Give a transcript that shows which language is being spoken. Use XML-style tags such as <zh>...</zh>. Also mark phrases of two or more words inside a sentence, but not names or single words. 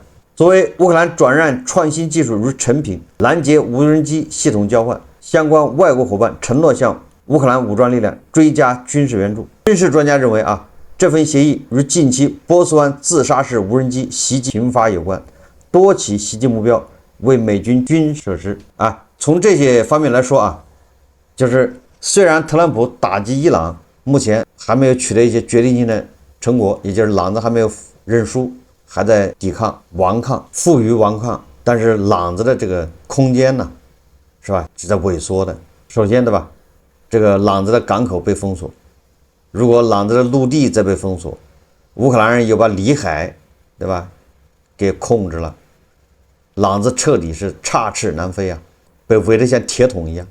<zh>作為烏克蘭轉讓創新技術如成品，攔截無人機系統交換，相關外國夥伴承諾向烏克蘭武裝力量追加軍事援助。軍事專家認為這份協議與近期波斯灣自殺式無人機襲擊頻發有關，多起襲擊目標為美軍軍設施。從這些方面來說就是雖然特朗普打擊伊朗目前還沒有取得一些決定性的成果，也就是朗子還沒有認輸，還在抵抗、頑抗、負隅頑抗，但是朗子的這個空間呢，是吧，是在萎縮的。首先，對吧，這個朗子的港口被封鎖，如果朗子的陸地再被封鎖，烏克蘭人又把裏海，對吧，給控制了，朗子徹底是插翅難飛被圍得像鐵桶一樣。</zh>